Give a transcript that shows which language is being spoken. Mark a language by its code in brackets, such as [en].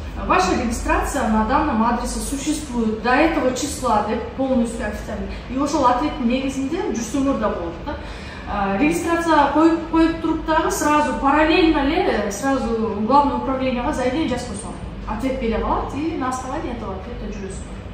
[ru] Ваша регистрация на данном адресе существует до этого числа, деп полностью официально. [ky] И ошол ответтин негизинде жүрсөңөр да болот да. Регистрация коюп туруп дагы сразу параллельно эле сразу главное управлениега заявление жазып койсоң ответ бере калат [ru] и на основании этого ответа [ky] жүрөсүң.